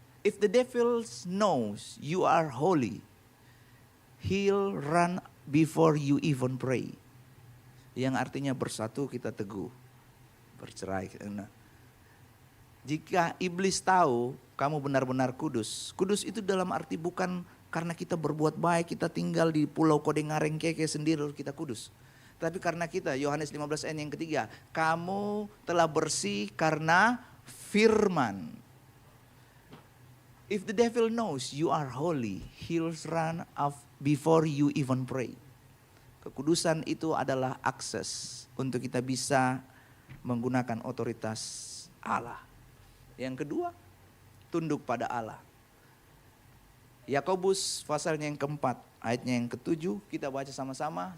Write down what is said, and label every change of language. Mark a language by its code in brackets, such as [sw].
[en] If the devil knows you are holy, he'll run before you even pray. [id] Yang artinya bersatu kita teguh, bercerai. Nah, jika iblis tahu kamu benar-benar kudus, kudus itu dalam arti bukan karena kita berbuat baik, kita tinggal di pulau Kodengareng keke sendiri lalu kita kudus. Tapi karena kita, Yohanes 15 ayat yang ketiga, kamu telah bersih karena firman. [en] If the devil knows you are holy, he'll run off before you even pray. [id] Kekudusan itu adalah akses untuk kita bisa menggunakan otoritas Allah. Yang kedua, tunduk pada Allah. Yakobus pasalnya yang keempat, ayatnya yang ke-7, kita baca sama-sama.